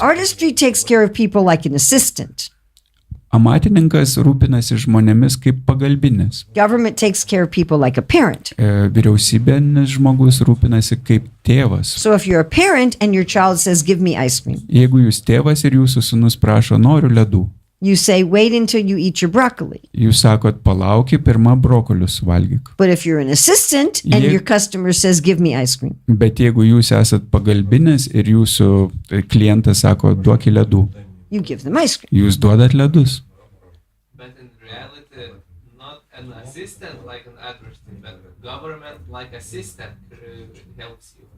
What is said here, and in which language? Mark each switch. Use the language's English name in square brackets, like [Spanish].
[English] artistry takes care of people like an assistant. [Lithuanian] Amatininkas rūpinasi žmonėmis kaip pagalbinis. [English] Government takes care of people like a parent. [Lithuanian] Vyriausybinis žmogus rūpinasi kaip tėvas. [English] So if you're a parent and your child says, give me ice cream, [Lithuanian] Jeigu jūs tėvas ir jūsų sūnus prašo, noriu ledų, [English] you say, wait until you eat your broccoli. [Lithuanian] jūs sakot, palauki, pirmą brokolius valgyk. [English] But if you're an assistant and Ye- your customer says, give me ice cream, [Lithuanian] Bet jeigu jūs esat pagalbinis ir jūsų klientas sako, duok ledų, [English] you give them ice cream. [Lithuanian] jūs duodat ledus. [English] But in reality, not an assistant like an adversary, but government like assistant helps you.